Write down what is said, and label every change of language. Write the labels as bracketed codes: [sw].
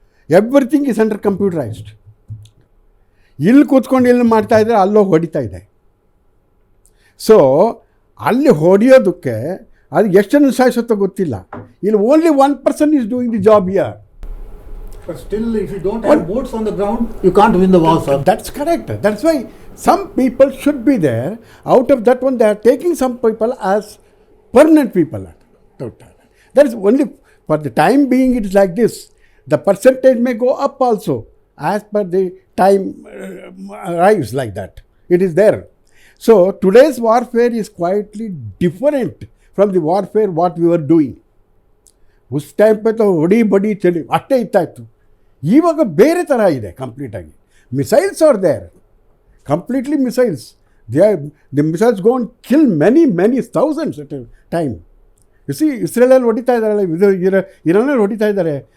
[en] Everything is under computerized. [kn] ಇಲ್ಲಿ ಕೂತ್ಕೊಂಡು ಇಲ್ಲಿ ಮಾಡ್ತಾಯಿದ್ರೆ ಅಲ್ಲೋಗಿ ಹೊಡಿತಾ ಇದೆ. ಸೊ ಅಲ್ಲಿ ಹೊಡೆಯೋದಕ್ಕೆ ಅದು ಎಷ್ಟು ಸಾಯಿಸುತ್ತೋ ಗೊತ್ತಿಲ್ಲ. ಇಲ್ಲಿ [en] Only 1% is doing the job here. But still, if you don't have boots on the ground, you can't win the war, sir. That's correct. That's why some people should be there. Out of that one, they are taking some people as permanent people. That is only for the time being. It is like this. The percentage may go up also as per the time arrives like that. It is there. So today's warfare is quietly different from the warfare what we were doing. [kn] Use time ಪೆತ್ತ ಹೊಡಿ ಬಡಿ ಚಳಿ ಅಷ್ಟೇ ಇತ್ತಾಯಿತು. ಇವಾಗ ಬೇರೆ ಥರ ಇದೆ ಕಂಪ್ಲೀಟಾಗಿ. [en] Missiles are there, completely missiles. the missiles go and kill many thousands at a time. You see, [kn] ಇಸ್ರೇಲಲ್ಲಿ ಹೊಡಿತಾ ಇದ್ದಾರಲ್ಲ, ಇರಾನಲ್ಲಿ ಹೊಡಿತಾ ಇದ್ದಾರೆ.